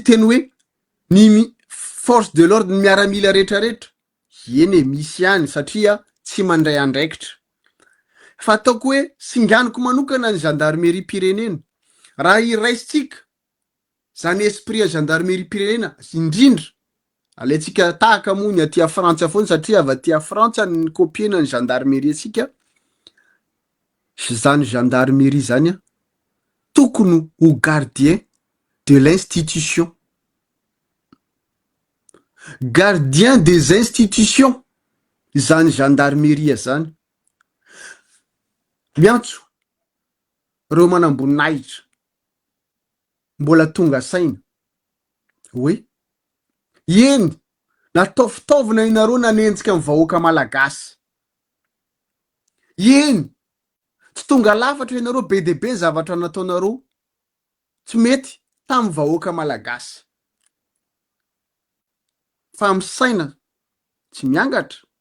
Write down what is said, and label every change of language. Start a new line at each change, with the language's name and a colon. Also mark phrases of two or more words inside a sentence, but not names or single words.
Malagasy: teny hoe ny
French: force de l'ordre
Malagasy: ny miaramila rehetrarehetra eny misy ihany satria tsy mandray andraikitra fa ataoko hoe singaniko manokana ny gendarmerie pirenena raha iraisitsika zany esprit a gendarmerie pirenena indrindra alaitsika tahaka moa ny aty Frantsa foana satria avy aty Frantsa ny kopiena ny gendarmerie sika zany gendarmerie zany a tokony ho
French: gardien de l'institution gardien des institutions
Malagasy: zany gendarmerie zany miantso reo manamboninahitra mbola tonga saina hoe eny natao fitaovana inareo nanenjika ny vahoaka malagasy eny tsy tonga lafatra ianareo be de be zavatra nataonareo tsy mety tamin'ny vahoaka malagasy fa amin'ny saina tsy miangatra.